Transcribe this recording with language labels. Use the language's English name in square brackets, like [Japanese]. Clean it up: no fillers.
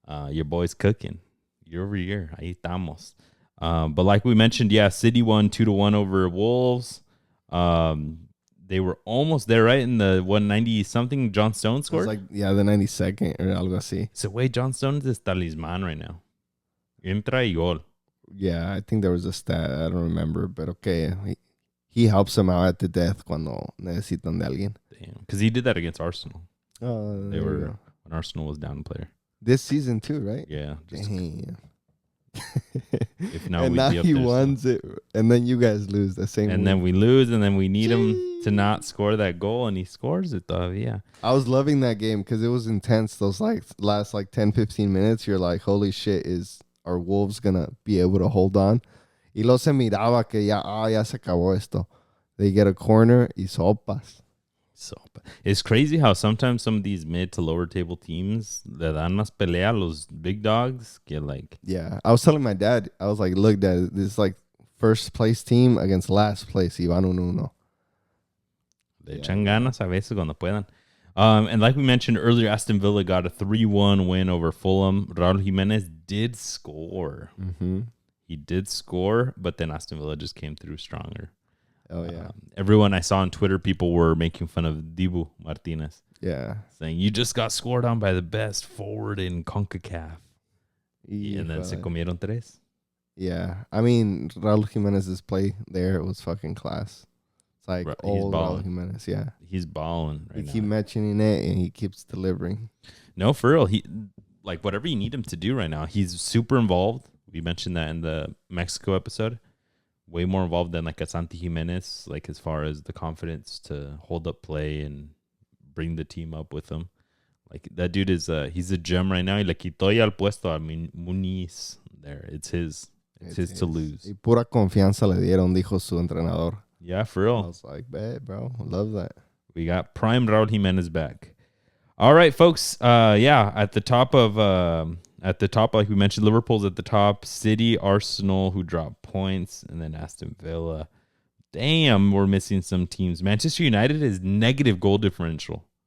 [English] Your boy's cooking year over year. [Spanish] Ahí estamos. [English] But like we mentioned, yeah, City won 2-1 over Wolves. They were almost there, right? In the 190 something, John Stone scored. It was the 92nd or [Spanish] algo así. [English] So wait, John Stone is talismán right now. [Spanish] Entra y gol. [English] Yeah, I think there was a stat. I don't remember, but okay. He helps them out at the death [Spanish] cuando necesitan de alguien. [English] Damn, because he did that against Arsenal. They were when Arsenal was down a player. This season too, right? Yeah. Damn. If not, and now he wins it, and then you guys lose the same. And then we lose, and then we need him to not score that goal, and he scores it todavía. I was loving that game because it was intense. Those last 10-15 minutes, you're like, holy shit, is our Wolves gonna be able to hold on? [Spanish] Y lo se miraba que ya se acabó esto. [English] They get a corner [Spanish] y sopas. [English] It's crazy how sometimes some of these mid to lower table teams [Spanish] le dan más pelea a los [English] big dogs get like. Yeah, I was telling my dad, I was like, look, Dad, this is like first place team against last place. [Spanish] Y van 1-1. Le echan ganas a veces cuando puedan. [English] And like we mentioned earlier, Aston Villa got a 3-1 win over Fulham. Raul Jimenez did score. Mm-hmm. He did score, but then Aston Villa just came through stronger. Oh, yeah. Everyone I saw on Twitter, people were making fun of Dibu Martinez. Yeah. Saying, you just got scored on by the best forward in CONCACAF. And then [Spanish] se comieron tres. [English] Yeah. I mean, Raul Jimenez's play there was fucking class. It's like old Raul Jimenez, yeah. He's balling right now. You keep mentioning it, and he keeps delivering. No, for real. He, like, whatever you need him to do right now, he's super involved. We mentioned that in the Mexico episode. Way more involved than like a Santi Jimenez, like as far as the confidence to hold up play and bring the team up with him. Like that dude is he's a gem right now. [Spanish] Y le quitó ya el puesto a Muniz there. [English] It's his to lose. [Spanish] Y pura confianza le dieron, dijo su entrenador. [English] Yeah, for real. I was like, bet, bro. Love that. We got prime Raul Jimenez back. All right, folks. At the top, like we mentioned, Liverpool's at the top. City, Arsenal, who dropped points, and then Aston Villa. Damn, we're missing some teams. Manchester United is negative goal differential.